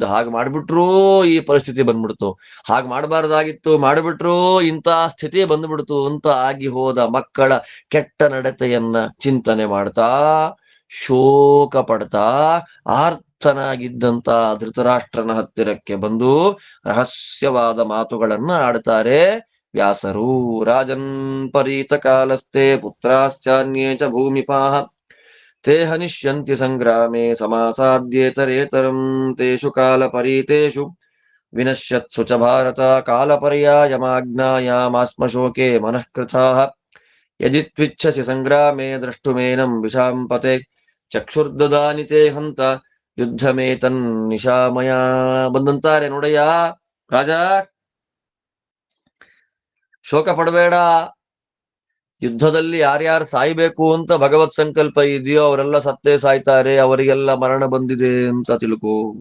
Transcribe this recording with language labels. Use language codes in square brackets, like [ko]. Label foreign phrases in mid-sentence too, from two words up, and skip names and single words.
[kn] ಹಾಗೆ ಮಾಡ್ಬಿಟ್ರೂ ಈ ಪರಿಸ್ಥಿತಿ ಬಂದ್ಬಿಡ್ತು, ಹಾಗೆ ಮಾಡಬಾರ್ದಾಗಿತ್ತು ಮಾಡಿಬಿಟ್ರೂ ಇಂಥ ಸ್ಥಿತಿ ಬಂದ್ಬಿಡ್ತು ಅಂತ ಆಗಿ ಹೋದ ಮಕ್ಕಳ ಕೆಟ್ಟ ನಡತೆಯನ್ನ ಚಿಂತನೆ ಮಾಡ್ತಾ, ಶೋಕ ಪಡ್ತಾ, ಆರ್ತನಾಗಿದ್ದಂತ ಧೃತರಾಷ್ಟ್ರನ ಹತ್ತಿರಕ್ಕೆ ಬಂದು ರಹಸ್ಯವಾದ ಮಾತುಗಳನ್ನ ಆಡ್ತಾರೆ ವ್ಯಾಸರು. [sa] ರಾಜನ್ ಪರೀತ ಕಾಲಸ್ತೆ ಪುತ್ರಾಶ್ಚಾನ್ಯೇ ಚ ಭೂಮಿಪಾಃ ತೇ ಹನಿಷ್ಯಂತಿ ಸಂಗ್ರಾಮೇ ಸಮಾಸಾದ್ಯೇತರೇತರಂ ತೇಷು ಕಾಲ ಪರೀತೇಷು ವಿನಶ್ಯತ್ಸು ಚ ಭಾರತ ಕಾಲಪರ್ಯಾಯಮಾಜ್ಞಾಯಾಮಾಸ್ಮ ಶೋಕೆ ಮನಃಕೃತಾಃ ಯದಿ ತ್ವಿಚ್ಛಸಿ ಸಂಗ್ರಾಮೇ ದ್ರಷ್ಟುಮೇನಂ ವಿಷಾಂಪತೆ ಚಕ್ಷುರ್ದದಾನಿ ತೇ ಹಂತ ಯುದ್ಧಮೇತನ್ ನಿಶಾಮಯ. [kn] ಬಂದಂತಾರೆ, ನೋಡಯ್ಯ ರಾಜ, ಶೋಕ ಪಡಬೇಡ. ಯುದ್ಧದಲ್ಲಿ ಯಾರ್ಯಾರು ಸಾಯ್ಬೇಕು ಅಂತ ಭಗವತ್ ಸಂಕಲ್ಪ ಇದೆಯೋ ಅವರೆಲ್ಲ ಸತ್ತೇ ಸಾಯ್ತಾರೆ, ಅವರಿಗೆಲ್ಲ ಮರಣ ಬಂದಿದೆ ಅಂತ ತಿಳ್ಕೊ.